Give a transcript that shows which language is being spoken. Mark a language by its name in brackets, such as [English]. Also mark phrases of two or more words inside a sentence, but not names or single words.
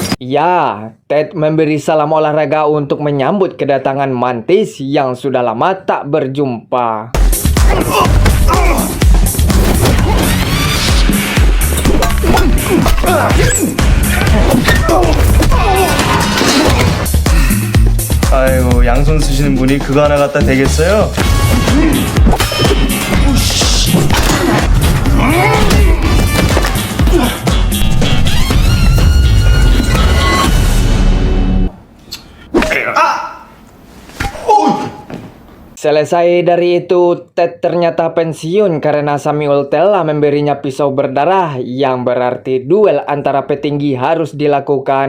[Indonesian] Ya, Ted memberi salam olahraga untuk menyambut kedatangan Mantis yang sudah lama tak berjumpa. [Korean] 아이고 양손 쓰시는 분이 그거 하나 갖다 대겠어요? [Indonesian] Selesai dari itu, Ted ternyata pensiun karena Samuel telah memberinya pisau berdarah yang berarti duel antara petinggi harus dilakukan.